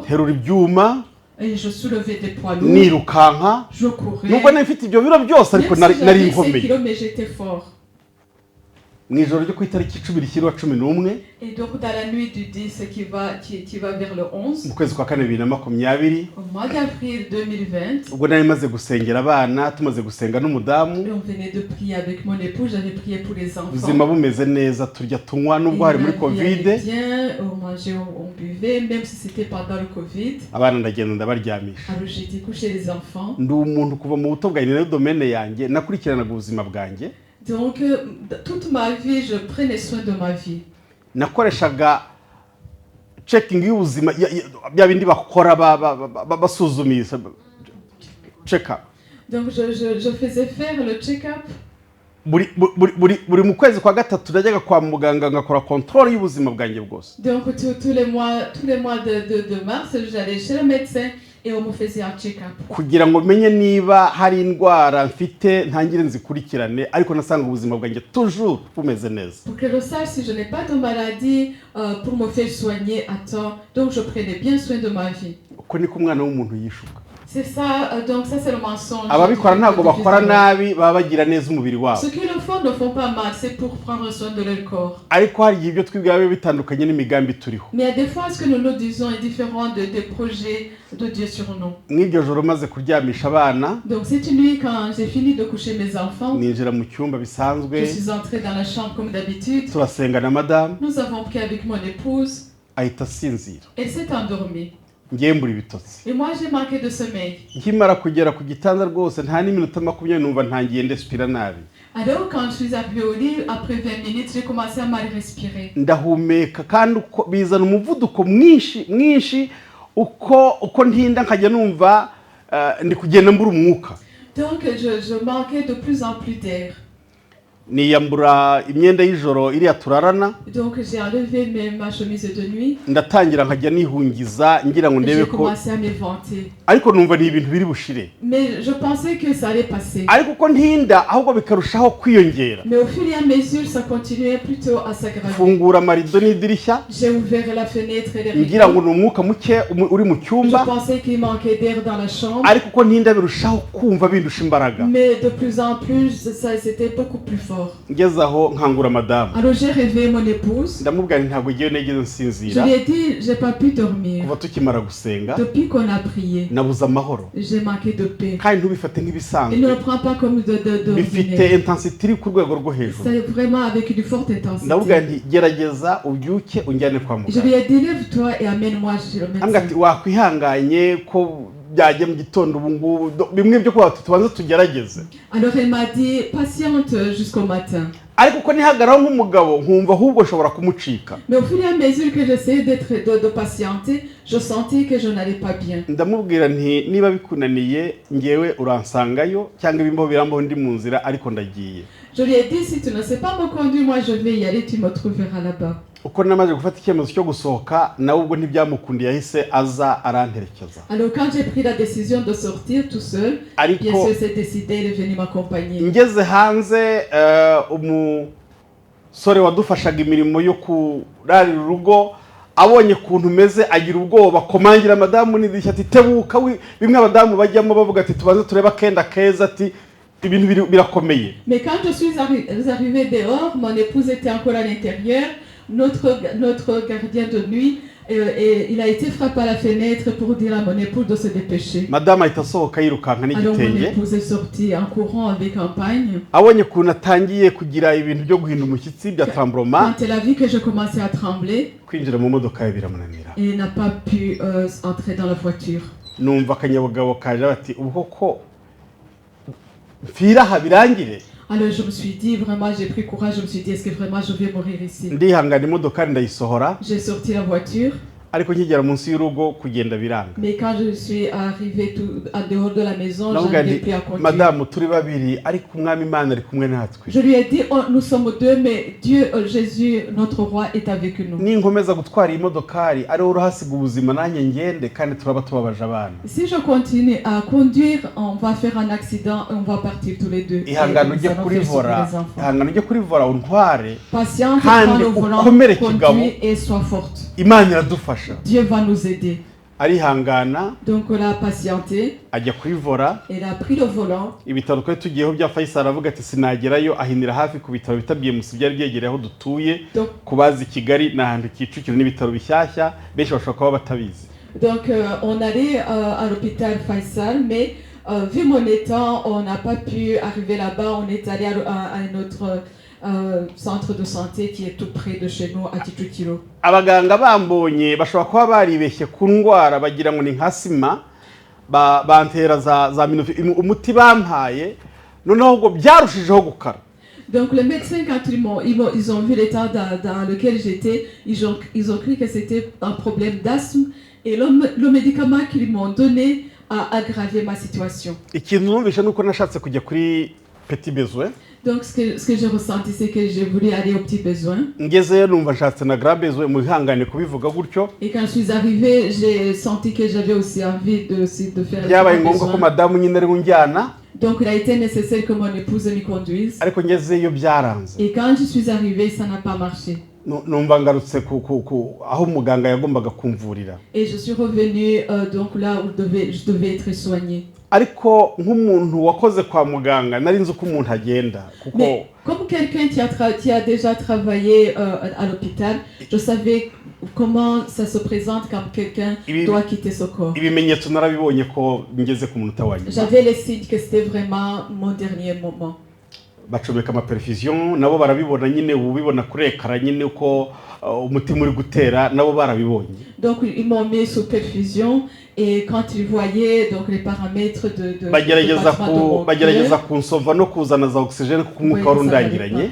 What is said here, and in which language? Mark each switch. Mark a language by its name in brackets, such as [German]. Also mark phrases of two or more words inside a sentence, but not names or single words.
[Kinyarwanda] Herura ibyuma [French] Et je soulevais des poids lourds. [Kinyarwanda] nirukanka. [French] Je courais. [Kinyarwanda] Nubwo nifite ibyo biro byose ariko [French] Même si [Kinyarwanda] nari [French] j'avais 5 [Kinyarwanda] nkomeye. [French] kilos, mais j'étais fort. [Kinyarwanda] Mu ijoro ryo ku itariki 10/11 [French] Et donc, dans la nuit du 10 qui va vers le 11, [Kinyarwanda] mu kwezi kwa kane 2020 [French] au mois d'avril 2020, [Kinyarwanda] ubwo nari maze gusengera abana tumaze gusenga n'umudamu. [French] et on venait de prier avec mon époux, j'avais prié pour les enfants. [Kinyarwanda] Ubuzima bumeze neza turya tunywa nubwo hari muri Et covid. [French] la vie allait bien, on mangeait, on buvait, même si c'était pendant le Covid. [Kinyarwanda] Abana ndagenda ndabaryamisha. [French] Alors j'étais couché les enfants. [Kinyarwanda] Ndi umuntu kuva mu buto bwanjye na domaine yanjye nakurikiranaga ubuzima bwanjye. [French] Donc toute ma vie, je prenais soin de ma vie. [Kinyarwanda] Nakoreshaga checking y'ubuzima bya bindi bakora basuzumisha [English] check up. [French] Donc je faisais faire le check-up. [Kinyarwanda] Buri mu kwezi kwa gatatu najyaga kwa muganga ngakora control y'ubuzima bwanjye bwose. [French] Donc tous les mois de mars, j'allais chez le médecin et on me faisait un check-up. [Kinyarwanda] kugira ngo menye niba hari indwara mfite ntangire nzikurikirane ariko nasanga ubuzima bwanjye toujours bumeze neza. [French] Pour que je sache si je n'ai pas de maladie, pour me faire soigner à temps. Donc je prenais bien soin de ma vie. [Kinyarwanda] uko niko umwana w'umuntu yishuka. [French] C'est ça, donc ça c'est le mensonge. [Kinyarwanda] ababikora ntabwo bakora nabi baba bagira neza umubiri wabo. [French] Ceux qui le font ne font pas mal, c'est pour prendre soin de leur corps. [Kinyarwanda] ariko hari igihe ibyo twibwira biba bitandukanye n'imigambi turiho. [French] Mais il y a des fois ce que nous disons est différent des projets de Dieu sur nous. [Kinyarwanda] mw'iryo joro maze kuryamisha abana [French] Donc cette nuit, quand j'ai fini de coucher mes enfants, [Kinyarwanda] ninjira mu cyumba bisanzwe [French] je suis entrée dans la chambre comme d'habitude. [Kinyarwanda] turasenga na madamu [French] Nous avons pris avec mon épouse. [Kinyarwanda] ahita asinzira [French] Elle s'est endormie. [Kinyarwanda] ngiye mbura ibitotsi. [French] Et moi j'ai manqué de sommeil. [Kinyarwanda] nkimara kugera ku gitanda rwose nta n'iminota 20 numva ntangiye ndespira nabi. [French] Alors quand je suis arrivée au lit, après 20 minutes, j'ai commencé à mal respirer. [Kinyarwanda] ndahumeka kandi uko bizana umuvuduko mwinshi uko ntinda nkajya numva ndi kugenda mbura umwuka. [French] Donc je manquais de plus en plus d'air. [Kinyarwanda] niyambura imyenda y'ijoro iriya turarana. [French] Donc j'ai enlevé ma chemise de nuit. [Kinyarwanda] ndatangira nkajya nihungiza ngira ngo ndebe [French] J'ai [Kinyarwanda] ko [French] commencé à m'éventer. [Kinyarwanda] ariko numva ni ibintu biri bushire. [French] Mais je pensais que ça allait passer. [Kinyarwanda] ariko uko ntinda ahubwo bikarushaho kwiyongera. [French] Mais au fur et à mesure, ça continuait plutôt à s'aggraver. [Kinyarwanda] fungura amarido n'idirishya [French] J'ai ouvert la fenêtre et les [Kinyarwanda] ngira ngo [French] rideaux. [Kinyarwanda] ni umwuka muke uri mu [French] Je [Kinyarwanda] cyumba [French] pensais qu'il manquait d'air dans la chambre. [Kinyarwanda] ariko uko ntinda birushaho kumva bindusha imbaraga. [French] Mais de plus en plus, ça c'était beaucoup plus fort. [Kinyarwanda] ngeze aho nkangura madamu [French] Alors j'ai réveillé mon épouse. [Kinyarwanda] ndamubwira nti ntabwo ngiye nigeze [French] Je [Kinyarwanda] nsinzira [French] lui ai dit, j'ai pas pu dormir. [Kinyarwanda] kuva tukimara gusenga [French] Depuis qu'on a prié, [Kinyarwanda] nabuze amahoro [French] j'ai manqué de paix. [Kinyarwanda] kandi ntubifate [French] Il ne [Kinyarwanda] nk'ibisanzwe [French] le prend pas comme de [Kinyarwanda] bifite [French] ordinaire. [Kinyarwanda] intensity iri ku rwego rwo hejuru. [French] C'est vraiment avec une forte [Kinyarwanda] ndamubwira [French] intensité. [Kinyarwanda] nti gerageza ubyuke unjyane kwa [French] Je lui [Kinyarwanda] muganga. [French] ai dit, lève-toi et amène-moi chez le [Kinyarwanda] ambwira ati [French] médecin. [Kinyarwanda] wakwihanganye ko byajya mu gitondo ubu ngubu bimwe byo kuba tubanze tugerageze. [French] Alors elle m'a dit, patiente jusqu'au matin. [Kinyarwanda] ariko uko nihagaraho nk'umugabo nkumva ahubwo nshobora kumucika. [French] Mais au fur et à mesure que j'essayais de patienter, je sentais que je n'allais pas bien. [Kinyarwanda] ndamubwira nti niba bikunaniye ngewe uransangayo cyangwa ibimbaho birambaho ndi mu nzira ariko ndagiye. [French] Je lui ai dit, si tu ne sais pas me conduire, moi je vais y aller, tu me trouveras là-bas. [Kinyarwanda] uko namaze gufata icyemezo cyo gusohoka nawe ubwo ntibyamukundiye yahise aza aranterekeza. [French] Alors quand j'ai pris la décision de sortir tout seul, bien [Kinyarwanda] ariko [French] sûr c'est décidé, il est venu m'accompagner. [Kinyarwanda] ngeze hanze umusore wadufashaga imirimo yo kurarira urugo abonye ukuntu umeze agira ubwoba komangira madamu n'idirishya ati tebuka bimwe abadamu bajyamo bavuga ati tubanze tureba akenda keza ati ibintu birakomeye. [French] Mais quand je suis arrivée dehors, mon épouse était encore à l'intérieur, notre gardien de nuit, et il a été frappé à la fenêtre pour dire à mon épouse de se dépêcher. [Kinyarwanda] madamu ahita asohoka yirukanka [French] Alors mon [Kinyarwanda] n'igitenge [French] épouse est sortie en courant avec un pagne. [Kinyarwanda] abonye ukuntu atangiye kugira ibintu byo guhinda umushyitsi bya tamburoma [French] Quand elle a vu que je commençais à trembler, [Kinyarwanda] kwinjira mu modoka ye biramunanira. [French] elle n'a pas pu entrer dans la voiture. [Kinyarwanda] numva akanyabugabo kaje bati ubwo ko mpfira aha birangire. [French] Alors je me suis dit, vraiment j'ai pris courage, je me suis dit, est-ce que vraiment je vais mourir ici? [Kinyarwanda] ndihangana imodoka ndayisohora [French] J'ai sorti la voiture. [Kinyarwanda] ariko nkigera munsi y'urugo kugenda biranga. [French] Mais quand je suis arrivée en dehors de la maison, je [Kinyarwanda] Navuga [French] n'arrivais [Kinyarwanda] nti [French] plus à conduire. [Kinyarwanda] madamu turi babiri ariko umwami Imana ari kumwe natwe. [French] Je lui ai dit, nous sommes deux, mais Dieu, Jésus, notre roi, est avec nous. [Kinyarwanda] ninkomeza gutwara iyi modokari ari wowe urahasiga ubuzima nanjye ngende kandi turaba tubabaje abana. [French] Si je continue à conduire, on va faire un accident et on va partir tous les deux. Et [Kinyarwanda] ihangane [French] nous [Kinyarwanda] ujye [French] allons [Kinyarwanda] kuri [French] faire souffrir [Kinyarwanda] vora [French] les enfants. [Kinyarwanda] ihangane ujye kuri vora untware [French] Patiente, [Kinyarwanda] Kandi [French] prends le volant, [Kinyarwanda] ukomere kigabo. [French] conduis et sois forte. [Kinyarwanda] Imana iradufasha. [French] Dieu va nous aider. [Kinyarwanda] arihangana [French] Donc elle a patienté, [Kinyarwanda] ajya kuri vora. [French] elle a pris le volant. [Kinyarwanda] ibitaro twari tugiyeho bya Faisal aravuga ati sinagerayo ahinira hafi ku bitaro bita BMC byari byegereye aho dutuye. [French] Donc, [Kinyarwanda] kubazi Kigali n'ahantu Kicukiro n'ibitaro bishyashya benshi bashobora kuba batabizi. [French] donc on allait à l'hôpital Faisal, mais vu mon état, on n'a pas pu arriver là-bas. On est allé à notre centre de santé qui est tout près de chez nous, à Kicukiro. [Kinyarwanda] abaganga bambonye bashobora kuba baribeshye ku ndwara bagira ngo ni nka sima bantera za minufi umuti bampaye noneho ubwo byarushijeho gukara. [French] Donc les médecins, quand ils ont vu l'état dans lequel j'étais, ils ont cru que c'était un problème d'asthme, et le médicament qu'ils m'ont donné a aggravé ma situation. [Kinyarwanda] ikintu numvishe nuko nashatse kujya kuri [French] Petit Besoin. Donc ce que j'ai ressenti, c'est que j'ai voulu aller aux petits besoins. [Kinyarwanda] ngezeyo numva nshatse na [French] grand besoin [Kinyarwanda] muhangane kubivuga gutyo. [French] Et quand je suis arrivée, j'ai senti que j'avais aussi envie de faire les [Kinyarwanda] byabaye [French] grands [Kinyarwanda] ngombwa ko [French] besoins. [Kinyarwanda] madamu nyine ari unjyana, [French] Donc il a été nécessaire que mon épouse me conduise. [Kinyarwanda] ariko ngezeyo byaranze. [French] Et quand je suis arrivée, ça n'a pas marché. [Kinyarwanda] Numva ngarutse aho muganga yagombaga kumvurira. [French] Et je suis revenue donc là où je devais être soignée. [Kinyarwanda] Ariko nk'umuntu wakoze kwa muganga nari nzi uko umuntu agenda kuko [French] Mais comme quelqu'un qui a déjà travaillé à l'hôpital, je savais comment ça se présente quand quelqu'un doit quitter ce corps. [Kinyarwanda] ibimenyetso narabibonye ko ngeze ku munota wa nyuma. [French] J'avais les signes que c'était vraiment mon dernier moment. [Kinyarwanda] Bacomeka amaperfusion nabo barabibona nyine, ubibona kuri ekara nyine uko umutima uri gutera, nabo barabibonye. [French] Donc ils m'ont mis sous perfusion et quand ils voyaient donc les paramètres de [Kinyarwanda] bagerageza kunsova no kuzana za oxygène kuko umwuka wari undangiranye.